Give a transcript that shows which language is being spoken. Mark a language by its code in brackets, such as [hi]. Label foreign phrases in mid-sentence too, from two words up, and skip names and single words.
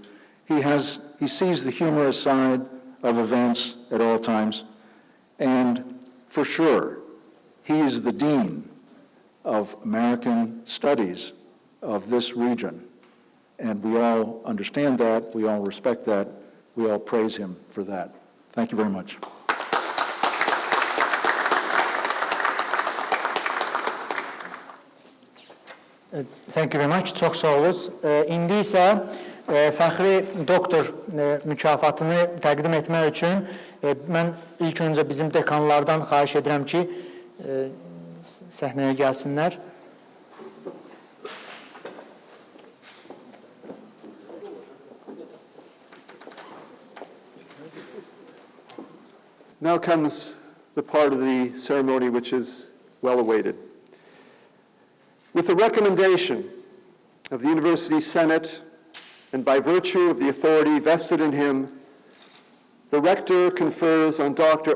[en] He sees the humorous side of events at all times, and for sure, he is the dean of American studies of this region. And we all understand that, we all respect that, we all praise him for that. Thank you very much. Thank you very much. [az] Çox sağ olunuz. İndi isə fəxri doktor mükafatını təqdim etmək üçün mən ilk öncə bizim dekanlardan xahiş edirəm ki, səhnəyə gəlsinlər. [en] Now comes the part of the ceremony which is well awaited. With the recommendation of the University Senate and by virtue of the authority vested in him, the Rector confers on Dr.